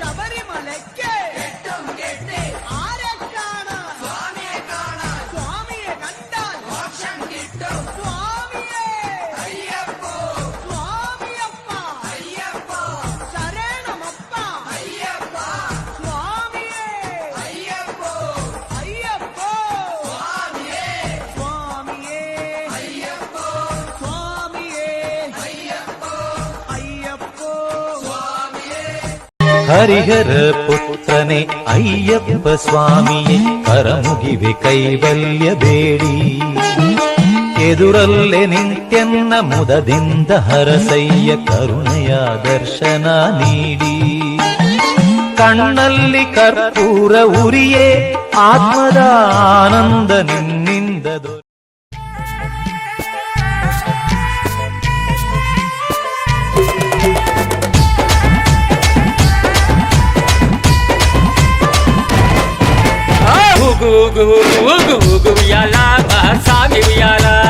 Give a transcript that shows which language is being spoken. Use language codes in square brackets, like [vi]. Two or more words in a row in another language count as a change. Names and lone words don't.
[ml] ആരെ കാണാൻ സ്വാമിയെ കണ്ടാൻ സ്വാമിയെ സ്വാമിയപ്പ ശരണമപ്പ സ്വാമിയേ അയ്യപ്പോ സ്വാമിയേ അയ്യപ്പോ [kn] ಹರಿಹರ ಪುತ್ರನೆ ಅಯ್ಯಪ್ಪ ಸ್ವಾಮಿಯೇ ಕರಮುಗಿವೆ ಕೈವಲ್ಯ ಬೇಡಿ ಎದುರಲ್ಲೇ ನಿಂತೆನ್ನ ಮುದದಿಂದ ಹರಸಯ್ಯ ಕರುಣೆಯ ದರ್ಶನ ನೀಡಿ ಕಣ್ಣಲ್ಲಿ ಕರ್ಪೂರ ಉರಿಯೇ ಆತ್ಮದ ಆನಂದ ನಿನ್ನಿಂದ ದೊರೆ [te] ఊగు ఊగు ఊగు ఊగు ఉయ్యాల మా సామి ఉయ్యాల